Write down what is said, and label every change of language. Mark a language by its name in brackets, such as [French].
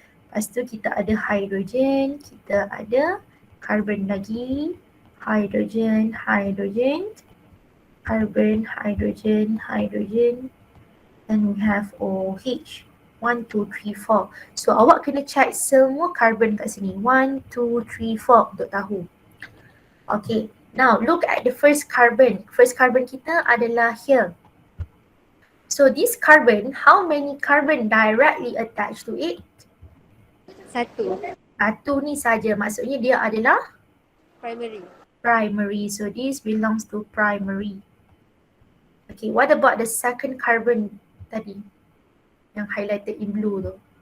[Malay] Lepas tu kita ada hydrogen, kita ada carbon lagi, hydrogen, hydrogen, carbon, hydrogen, hydrogen, [English] and we have OH. [Malay] 1, 2, 3, 4. So awak kena check semua carbon kat sini. 1, 2, 3, 4 untuk tahu. Okay. [English] Now look at the first carbon. First carbon [Malay] kita adalah [English] here. So this carbon, how many carbon directly attached to it? 1. [Malay] Satu ni saja. Maksudnya dia adalah [English] Primary. primary. So this belongs to primary. Okay. What about the second carbon tadi? Yang highlighted in blue tu.